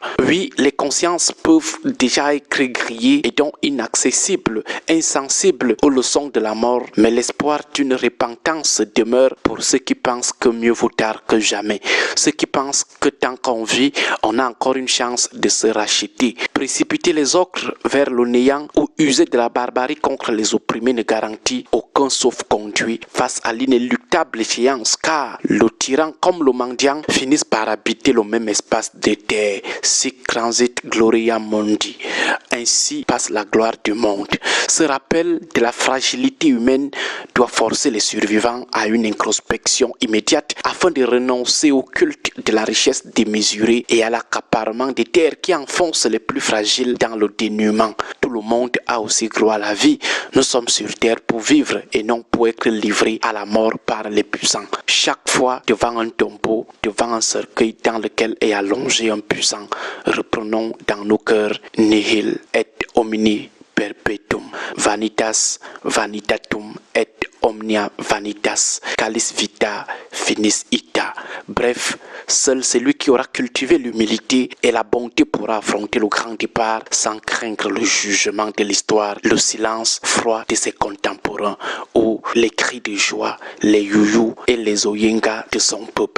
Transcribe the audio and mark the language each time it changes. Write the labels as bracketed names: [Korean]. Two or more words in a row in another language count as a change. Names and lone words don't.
[French] Oui, les consciences peuvent déjà être grillées et donc inaccessibles, insensibles aux leçons de la mort, mais l'espoir d'une repentance demeure pour ceux qui pensent que mieux vaut tard que jamais, ceux qui pensent que tant qu'on vit, on a encore une chance de se racheter. Précipiter les autres vers le néant ou user de la barbarie contre les opprimés ne garantit aucun aucun sauf-conduit face à l'inéluctable échéance, car le tyran comme le mendiant finissent par habiter le même espace de terre. [Latin] Sic transit gloria mundi. [French] Ainsi passe la gloire du monde. Ce rappel de la fragilité humaine doit forcer les survivants à une introspection immédiate afin de renoncer au culte de la richesse démesurée et à l'accaparement des terres qui enfoncent les plus fragiles dans le dénuement. Tout le monde a aussi droit à la vie. Nous sommes sur terre pour vivre et non pour être livrés à la mort par les puissants. Chaque fois devant un tombeau, devant un cercueil dans lequel est allongé un puissant, reprenons dans nos cœurs [Latin] nihil et omni perpetuum, vanitas vanitatum et omnia vanitas, calis vita finis ita. [French] Bref, seul celui qui aura cultivé l'humilité et la bonté pourra affronter le grand départ sans craindre le jugement de l'histoire, le silence froid de ses contemporains ou les cris de joie, les youyous et les oyengas de son peuple.